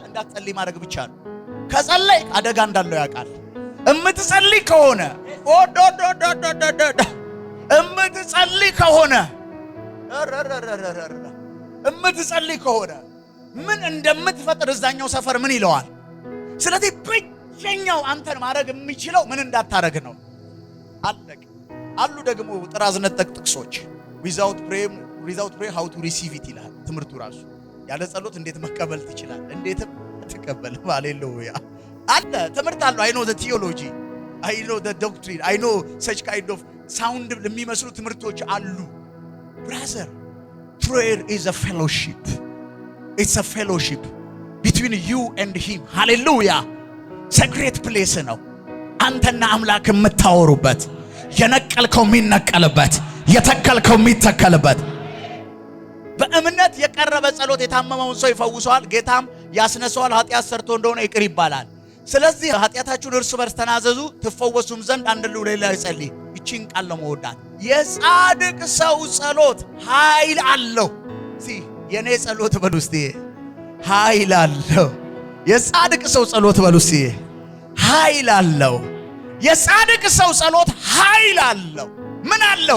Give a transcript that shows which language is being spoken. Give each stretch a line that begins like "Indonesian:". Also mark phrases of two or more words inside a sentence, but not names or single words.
Amharic: እንዳትጸልይ ማድረግ ብቻ ነው። ከጸለይ አደጋ እንዳለው ያውቃል። እምትጸልይ ከሆነ እምትጸልይ ከሆነ ምን እንደምትፈጥር እዛኛው ሰፈር ምን ይለዋል? ስለዚህ ብቸኛው አንተን ማድረግ የሚችለው ምን እንዳታረግ ነው። አለቅ አሉ ደግሞ ጥራዝ ነጠቅ ጥቅሶች
English: without praying without prayer how to receive it
Amharic: ይላል ትምህርቱ ራሱ። ያለ ጸሎት እንዴት መቀበል ትችላለህ? እንዴትም ትቀበል። ሃሌሉያ አለ ትምህርት አለው።
English: I know the theology, I know the doctrine, I know such kind of sound
Amharic: የሚመስሉ ትምህርቶች አሉ።
English: Brother, prayer is a fellowship. It's a fellowship between you and him. Hallelujah. Secret place
Amharic: ነው። አንተና አምላክ የምታወሩበት፣ የነቀልከው የሚነቀልበት፣ የተከልከው የሚተከልበት። በእምነት የቀረበ ጸሎት የታመመውን ሰው ይፈውሰዋል፣ ጌታም ያስነሳዋል። ኃጢአት ሰርቶ እንደሆነ ይቅር ይባላል። ስለዚህ ኃጢአታችሁን እርስ በርስ ተናዘዙ ትፈወሱም ዘንድ አንድ ለሌላ ይጸልይ። እቺን ቃል ለመወዳት የጻድቅ ሰው ጸሎት ኃይል አለው። የኔ ጸሎት በሉ እስቲ ኃይል አለው። የጻድቅ ሰው ጸሎት በሉ እስቲ ኃይል አለው። የጻድቅ ሰው ጸሎት ኃይል አለው። ምን አለው?